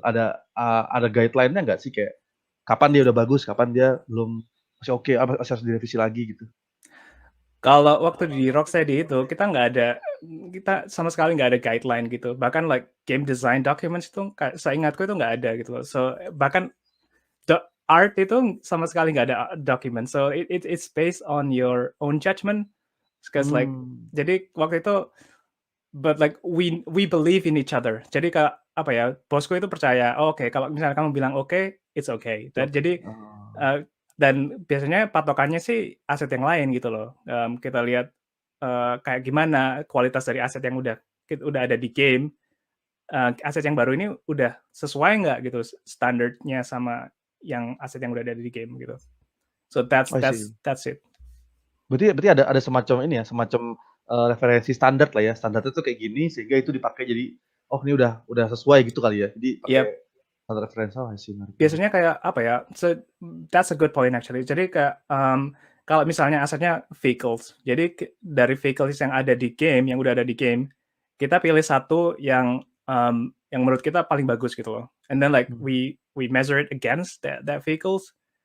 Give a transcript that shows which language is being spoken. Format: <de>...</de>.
<id>Ada guideline-nya nggak sih kayak kapan dia udah bagus, kapan dia belum masih oke, masih harus direvisi lagi gitu? Kalau waktu di Rocksteady itu kita sama sekali nggak ada guideline gitu. Bahkan</id> <en>like game design documents</en> <id>itu seingatku itu nggak ada gitu. So bahkan art itu sama sekali nggak ada document.</id> <en>So it's based on your own judgment. Because like</en> <id>jadi waktu itu,</id> <en>but like we believe in each other.</en> <id>Jadi bosku itu percaya, oke, kalau misalnya kamu bilang oke,</id> <en>it's okay.</en> <id>Dan jadi dan biasanya patokannya sih aset yang lain gitu loh. Kita lihat kayak gimana kualitas dari aset yang udah ada di game. Aset yang baru ini udah sesuai nggak gitu standarnya sama yang aset yang udah ada di game gitu.</id> <en>So that's it.</en> <id>Berarti ada semacam ini ya, semacam referensi standar lah ya. Standarnya tuh kayak gini sehingga itu dipakai jadi ini udah sesuai gitu kali ya. Jadi pakai referensi sih. Biasanya kayak</id> <en>so that's a good point actually.</en> <id>Jadi kayak kalau misalnya asetnya vehicles, jadi dari vehicles yang ada di game, yang udah ada di game, kita pilih satu yang menurut kita paling bagus gitu loh.</id> <en>And then like Hmm. we measure it against that vehicles.</en>